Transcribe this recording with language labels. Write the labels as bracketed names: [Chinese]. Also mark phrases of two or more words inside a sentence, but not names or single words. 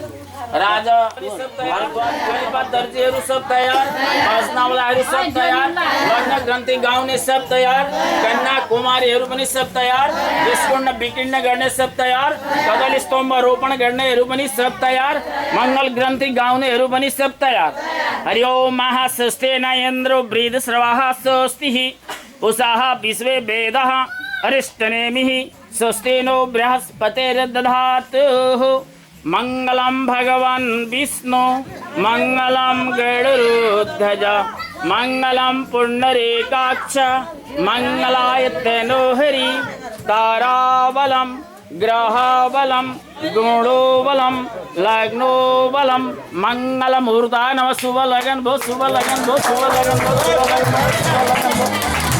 [Nepali] राजा दर्जीहरू सब तयार, बाजनावालाहरू सब तयार, लग्न ग्रन्थि गाउने सब तयार, कन्या कुमारीहरू पनि सब तयार, विस्कुण्ड विकीर्ण गर्ने सब तयार, कदली स्तम्भ रोपण गर्नेहरू पनि सब तयार, मंगल ग्रन्थि गाउनेहरू पनि सब तयार। [Sanskrit] हरि ओम महास्तेन इन्द्रो वृद्धश्रवाः स्वस्तिः उषाः विश्वे वेदः अरिष्टनेमिः स्वस्ति नो बृहस्पतिर्दधातुः। मंगलम भगवान विष्णु मंगलम गरुड़ध्वज मंगलम पुंडरीकाक्ष मंगलाय तनोहरि। ताराबलम ग्रहबलम गुणोबलम लग्नोबलम मंगल मुहूर्ताय नमः। [Nepali] शुभ लगन भो, शुभ लगन भो, शुभ लगन भो, शुभ लगन भो, शुभ लगन भो।